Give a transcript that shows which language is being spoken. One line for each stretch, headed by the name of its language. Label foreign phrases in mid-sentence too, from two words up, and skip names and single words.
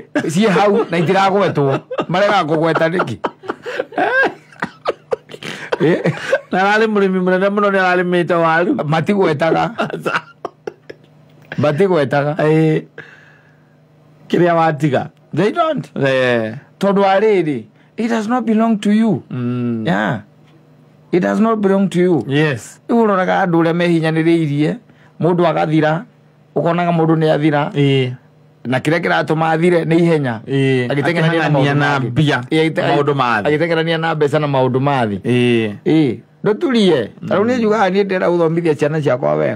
Kikuyu: ciĩ hau na itiragwetwo. Marega kũgweta nĩkĩ? Na ararĩ mũrĩmi mũnene mũno nĩ ararĩmĩte waru. Matigwetaga. Matigwetaga. Kĩrĩa watiga.
English: They don't.
Kikuyu: Tondũ arĩrĩ,
English: it does not belong to you. Yeah. It does not belong to you. Yes.
Kikuyu: Ũroraga andũ ũrĩa mehinyanĩrĩirie, mũndũ agathira, ũkonaga mũndũ nĩ athira. Na kĩrĩa kĩratũma athire nĩ ihenya. Agĩteng'erania na mbia. Maũndũ mathĩ. Agĩteng'erania na mbeca na maũndũ mathĩ. Nduturie. Tarĩu nĩ njugaga niĩ ndĩrenda gũthomithia ciana ciakwa wega.